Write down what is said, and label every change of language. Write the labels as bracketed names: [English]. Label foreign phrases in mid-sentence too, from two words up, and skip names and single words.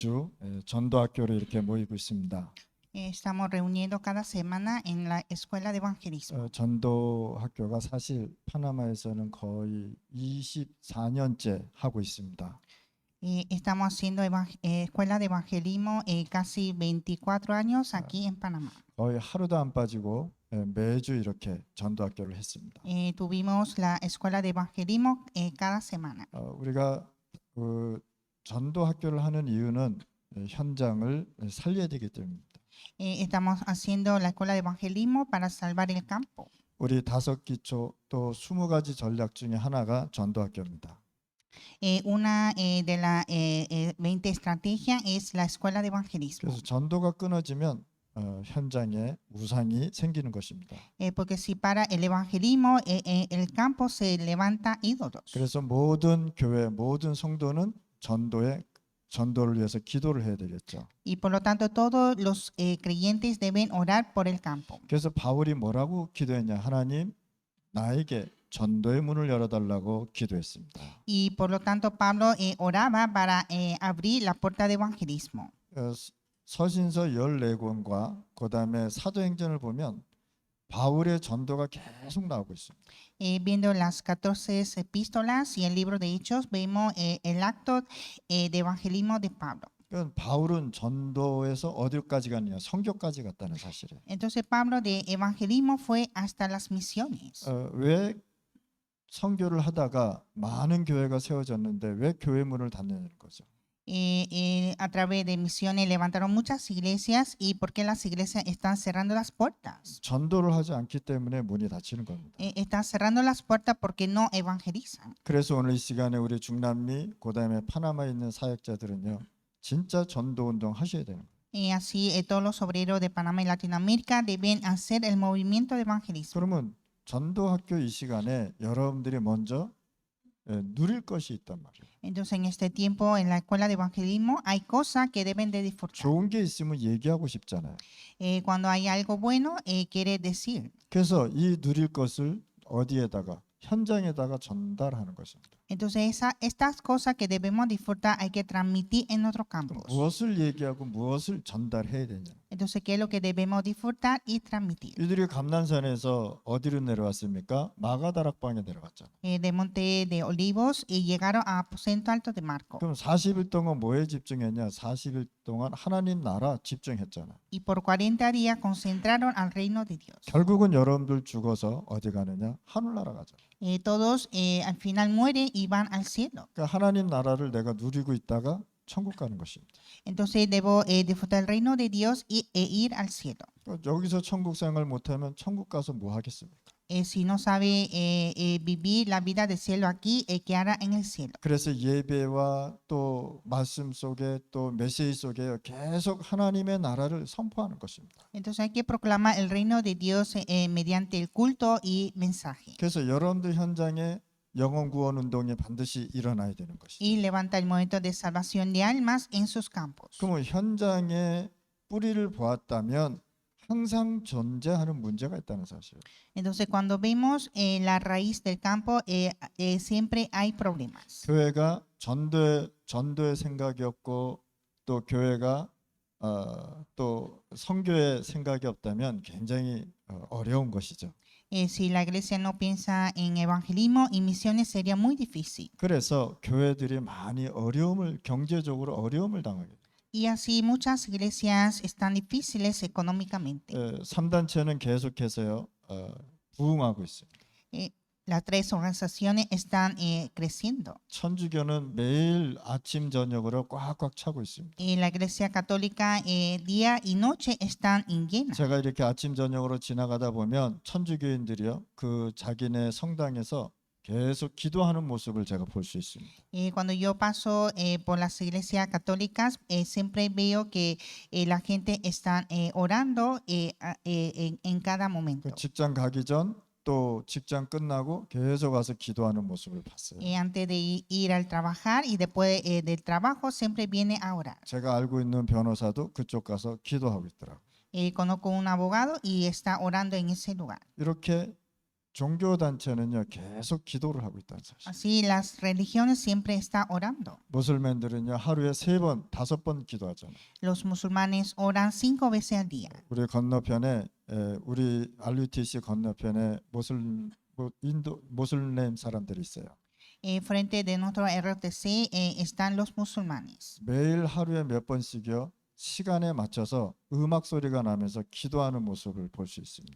[Korean] 주 전도학교로 이렇게 모이고 있습니다. [Spanish] Estamos reuniendo cada semana en la escuela de evangelismo. [Korean] 전도학교가 사실 파나마에서는 거의 24년째 하고 있습니다. [Spanish] Estamos haciendo escuela de evangelismo casi 24 años aquí en Panamá. [Korean] 거의 하루도 안 빠지고 매주 이렇게 전도학교를 했습니다. [Spanish] Tuvimos la escuela de evangelismo cada semana. [Korean] 우리가 그 전도학교를 하는 이유는 현장을 살려야 되기 때문입니다. [Spanish] Estamos haciendo la escuela de evangelismo para salvar el campo. [Korean] 우리 5기초 또 20가지 전략 중에 하나가 전도학교입니다. [Spanish] Una de las 20 estrategias es la escuela de evangelismo. [Korean] 그래서 전도가 끊어지면 현장에 우상이 생기는 것입니다. [Spanish] Porque si para el evangelismo, el campo se levanta ídolos. [Korean] 그래서 모든 교회, 모든 성도는 전도를 위해서 기도를 해야 되겠죠. [Spanish] Y por lo tanto todos los creyentes deben orar por el campo. [Korean] 그래서 바울이 뭐라고 기도했냐? 하나님, 나에게 전도의 문을 열어달라고 기도했습니다. [Spanish] Y por lo tanto Pablo oraba para abrir la puerta de evangelismo. [Korean] 서신서 14권과 그다음에 사도행전을 보면 바울의 전도가 계속 나오고 있습니다. [Spanish] Viendo las 14 epístolas y el libro de Hechos, vemos el acto de evangelismo de Pablo. [Korean] 그러니까 바울은 전도에서 어디까지 갔냐? 선교까지 갔다는 사실이에요. [Spanish] Entonces Pablo de evangelismo fue hasta las misiones. [Korean] 왜 선교를 하다가 많은 교회가 세워졌는데 왜 교회 문을 닫는 거죠? [Spanish] A través de misiones levantaron muchas iglesias y por qué las iglesias están cerrando las puertas. [Korean] 전도를 하지 않기 때문에 문이 닫히는 겁니다. [Spanish] Están cerrando las puertas porque no evangelizan. [Korean] 그래서 오늘 이 시간에 우리 중남미 그다음에 파나마에 있는 사역자들은요. 진짜 전도 운동 하셔야 되는 거예요. [Spanish] Y así todos los obreros de Panamá y Latinoamérica deben hacer el movimiento de evangelismo. [Korean] 그러면 전도학교 이 시간에 여러분들이 먼저 누릴 것이 있단 말이에요. [Spanish] Entonces en este tiempo en la escuela de evangelismo hay cosas que deben de disfrutar. [Korean] 좋은 게 있으면 얘기하고 싶잖아요. [Spanish] Cuando hay algo bueno, quiere decir. [Korean] 그래서 이 누릴 것을 어디에다가 현장에다가 전달하는 것입니다. [Spanish] Entonces estas cosas que debemos disfrutar hay que transmitir en otros campos. [Korean] 무엇을 얘기하고 무엇을 전달해야 되냐? [Spanish] Entonces, ¿qué es lo que debemos disfrutar y transmitir? [Korean] 이들이 감난산에서 어디로 내려왔습니까? 마가다락방에 내려갔잖아요. [Spanish] De Monte de Olivos y llegaron a Aposento Alto de Marco. [Korean] 그럼 40일 동안 뭐에 집중했냐? 40일 동안 하나님 나라 집중했잖아요. [Spanish] Y por 40 días concentraron al reino de Dios. [Korean] 결국은 여러분들 죽어서 어디 가느냐? 하늘나라 가잖아요. [Spanish] Todos al final mueren y van al cielo. [Korean] 그러니까 하나님 나라를 내가 누리고 있다가 천국 가는 것입니다. [Spanish] Entonces debo disfrutar el reino de Dios e ir al cielo. [Korean] 여기서 천국 생활 못하면 천국 가서 뭐 하겠습니까? [Spanish] Si no sabe vivir la vida del cielo aquí, ¿qué hará en el cielo? [Korean] 그래서 예배와 또 말씀 속에 또 메시지 속에 계속 하나님의 나라를 선포하는 것입니다. [Spanish] Entonces hay que proclamar el reino de Dios mediante el culto y mensaje. [Korean] 그래서 여러분들 현장에 영혼 구원 운동이 반드시 일어나야 되는 것이죠. [Spanish] Y levanta el movimiento de salvación de almas en sus campos. [Korean] 그러면 현장에 뿌리를 보았다면 항상 존재하는 문제가 있다는 사실이에요. [Spanish] Entonces cuando vemos la raíz del campo, siempre hay problemas. [Korean] 교회가 전도의 생각이 없고 또 교회가 또 선교의 생각이 없다면 굉장히 어려운 것이죠. [Spanish] Si la iglesia no piensa en evangelismo y misiones sería muy difícil. [Korean] 그래서 교회들이 많이 경제적으로 어려움을 당하게 돼요. [Spanish] Y así muchas iglesias están difíciles económicamente. [Korean] 3단체는 계속해서요 부흥하고 있어요. [Spanish] Las tres organizaciones están creciendo. [Korean] 천주교는 매일 아침 저녁으로 꽉꽉 차고 있습니다. [Spanish] La iglesia católica día y noche están en llena. [Korean] 제가 이렇게 아침 저녁으로 지나가다 보면 천주교인들이요 그 자기네 성당에서 계속 기도하는 모습을 제가 볼 수 있습니다. [Spanish] Cuando yo paso por las iglesias católicas, siempre veo que la gente está orando en cada momento. [Korean] 직장 가기 전 또 직장 끝나고 계속 와서 기도하는 모습을 봤어요. [Spanish] Antes de ir al trabajar y después del trabajo, siempre viene a orar. [Korean] 제가 알고 있는 변호사도 그쪽 가서 기도하고 있더라고요. [Spanish] Conozco un abogado y está orando en ese lugar. [Korean] 이렇게 종교 단체는요 계속 기도를 하고 있다는 사실. [Spanish] Así las religiones siempre están orando. [Korean] 모슬맨들은요 하루에 3번, 5번 기도하잖아요. [Spanish] Los musulmanes oran 5 veces al día. [Korean] 우리 건너편에 우리 RUTC 건너편에 인도 모슬렘 사람들이 있어요. [Spanish] Frente de nuestro RTC están los musulmanes. [Korean] 매일 하루에 몇 번씩요 시간에 맞춰서 음악 소리가 나면서 기도하는 모습을 볼 수 있습니다.